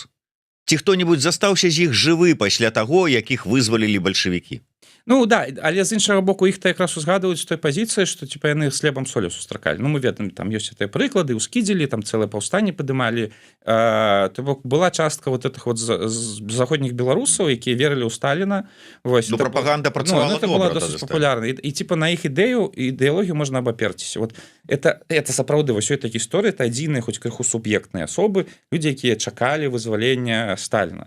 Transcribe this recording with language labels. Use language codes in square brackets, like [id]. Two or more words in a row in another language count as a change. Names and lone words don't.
[be] Ці хто-небудзь застаўся з іх жывы пасля таго, як іх вызвалілі бальшавікі? Ну да, але з іншага боку іх-то якраз узгадваюць з той пазіцыі, што типа яны з хлебам солю сустракалі. Ну мы ведаем, там ёсць гэтыя прыклады, у Скідзелі там цэлае паўстанне падымалі. То бок была частка [ru] вот этих вот [be] заходніх беларусаў, якія верылі ў Сталіна. Вось, ну прапаганда працавала добра. [ru] Это была [be] досыць папулярна. І типа на іх ідэалогію можна абаперціся. [ru] Вот это [be] сапраўды вось этой гісторыі, это адзіныя хоць крыху суб'ектныя асобы, людзі, якія чакалі вызвалення Сталіна.